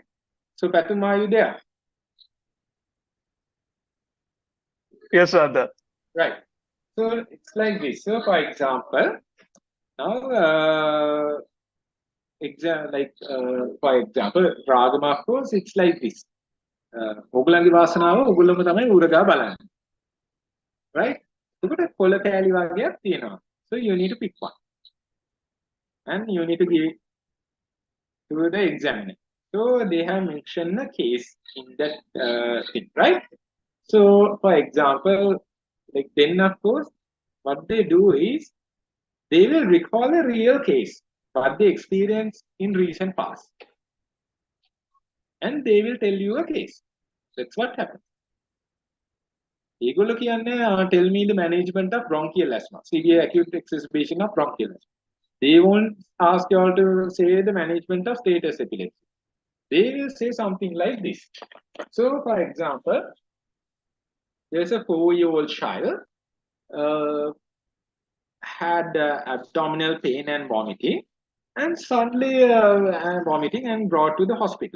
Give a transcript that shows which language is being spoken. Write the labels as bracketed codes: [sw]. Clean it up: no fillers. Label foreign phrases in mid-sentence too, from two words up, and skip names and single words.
[en] So Patum, are you there? Yes, sir. Right. So it's like this. So for example, now for example, Ragama course, it's like this. [si] ඔගලන්ගේ වාසනාව ඔගොල්ලෝම තමයි උරගා බලන්නේ. Right? එතකොට කොළ කෑලි වර්ගයක් තියෙනවා. [en] So you need to pick one. And you need to give it to the examiner. So they have mentioned a case in that thing, right? So for example, like then of course, what they do is they will recall a real case, what they experienced in recent past. And they will tell you a case. That's what happens. [si] ඒගොල්ලෝ කියන්නේ [en] tell me the management of bronchial asthma, severe acute exacerbation of bronchial asthma. They won't ask you all to say the management of status epilepsy. They will say something like this. So for example, there's a 4-year-old child had abdominal pain and vomiting, and suddenly vomiting and brought to the hospital.